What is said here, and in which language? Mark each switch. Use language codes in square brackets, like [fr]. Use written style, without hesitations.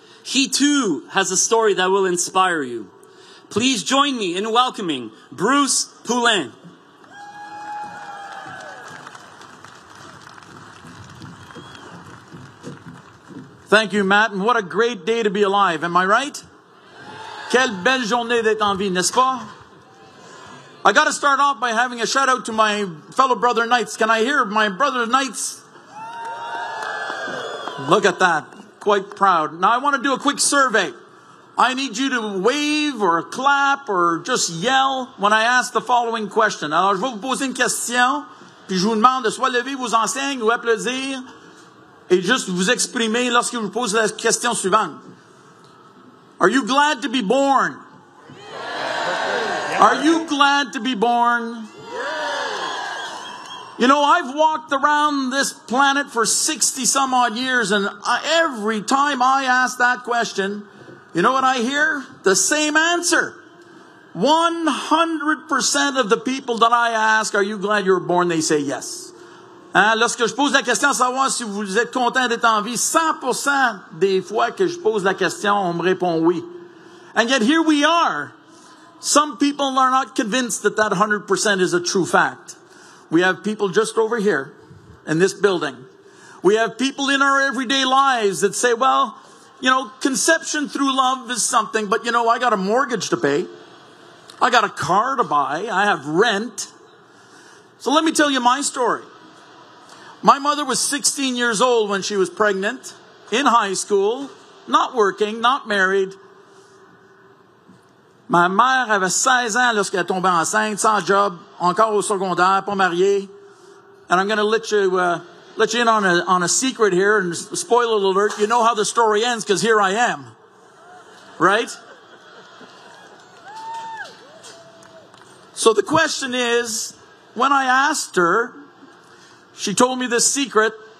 [en] He too has a story that will inspire you. Please join me in welcoming Bruce Poulin. Thank you, Matt, and what a great day to be alive, am I right? [fr] Quelle belle journée d'être en vie, n'est-ce pas? [en] I got to start off by having a shout out to my fellow brother knights. Can I hear my brother knights? Look at that, quite proud. Now I want to do a quick survey. I need you to wave or clap or just yell when I ask the following question. [fr] Alors je vais vous poser une question, puis je vous demande de soit lever vos enseignes ou applaudir. Et juste vous exprimer lorsque je vous pose la question suivante. [en] Are you glad to be born? Yes. Are you glad to be born? Yes. You know, I've walked around this planet for 60 some odd years, and every time I ask that question, you know what I hear? The same answer. 100% of the people that I ask, are you glad you were born? They say yes. [fr] Lorsque je pose la question à savoir si vous êtes content d'être en vie, 100% des fois que je pose la question, on me répond oui. [en] And yet here we are. Some people are not convinced that that 100% is a true fact. We have people just over here in this building. We have people in our everyday lives that say, well, you know, conception through love is something, but you know, I got a mortgage to pay. I got a car to buy. I have rent. So let me tell you my story. My mother was 16 years old when she was pregnant, in high school, not working, not married. [fr] Ma mère avait 16 ans lorsqu'elle est tombée enceinte, sans job, encore au secondaire, pas mariée. [en] And I'm going to let you in on a secret here, and spoiler alert, you know how the story ends, because here I am. Right? So the question is, when I asked her, she told me this secret.